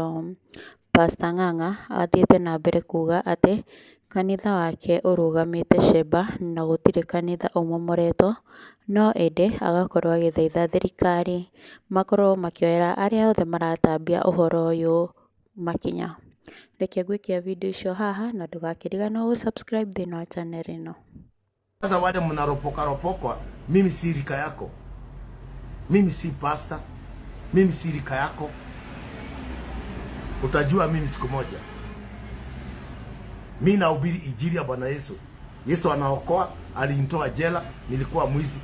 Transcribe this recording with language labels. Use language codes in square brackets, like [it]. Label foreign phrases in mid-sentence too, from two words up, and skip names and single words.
[ki] Pastor Ng'ang'a athiĩte na mbere kuuga atĩ kanitha wake ũrũgamĩte cemba na gũtirĩ kanitha ũmomoretwo, no ĩndĩ agakorwo agĩthaitha thirikari makorwo makĩoera arĩa othe maratambia ũhoro ũyũ makinya. Reke ngũikie video icio haha na ndũgakĩriganĩrwo gũ subscribe thĩinĩ wa channel ĩno. [sw] Sasa wale mnaropoka, mimi si rika yako, mimi si pastor, mimi si rika yako. Utajua mimi siku moja. Mimi nahubiri injili ya Bwana Yesu. Yesu anaokoa, alinitoa jela, nilikuwa mwizi.